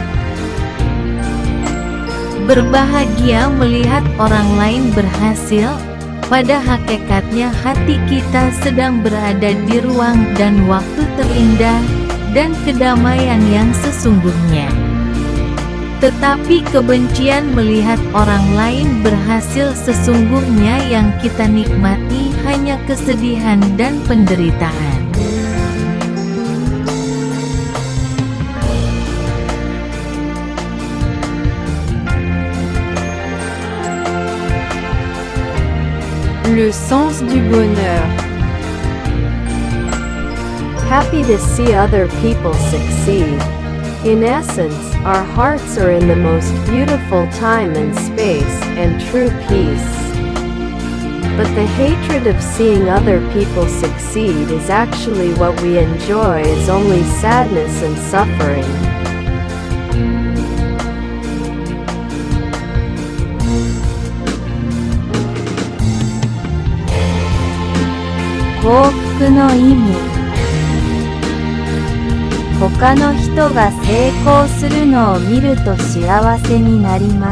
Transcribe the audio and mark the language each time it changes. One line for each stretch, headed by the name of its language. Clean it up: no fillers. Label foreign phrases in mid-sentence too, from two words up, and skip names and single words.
Indonesian: Berbahagia melihat orang lain berhasil, pada hakikatnya hati kita sedang berada di ruang dan waktu terindah, dan kedamaian yang sesungguhnya. Tetapi kebencian melihat orang lain berhasil sesungguhnya yang kita nikmati hanya kesedihan dan penderitaan.
French: Le sens du bonheur.
English: Happy to see other people succeed. In essence, our hearts are in the most beautiful time and space, and true peace. But the hatred of seeing other people succeed is actually what we enjoy, is only sadness and suffering.
Japanese: 幸福の意味。他の人が成功するのを見ると幸せになります。